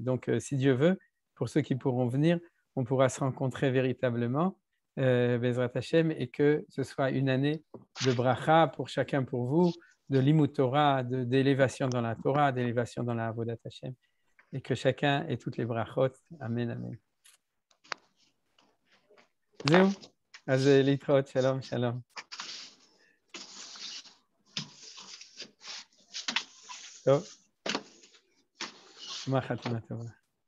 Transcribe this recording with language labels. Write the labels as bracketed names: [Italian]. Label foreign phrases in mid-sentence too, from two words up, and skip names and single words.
[French] Donc, si Dieu veut, pour ceux qui pourront venir, on pourra se rencontrer véritablement, [Hebrew] בעזרת השם, [French] et que ce soit une année de bracha pour chacun, pour vous, de [Hebrew] לימוד תורה, [French] d'élévation dans la Torah, d'élévation dans la [Hebrew] עבודת השם, [French] et que chacun ait toutes les brachot. [Hebrew] Amen, amen. זהו, אז להתראות, שלום, שלום. טוב, מה חתימה טובה.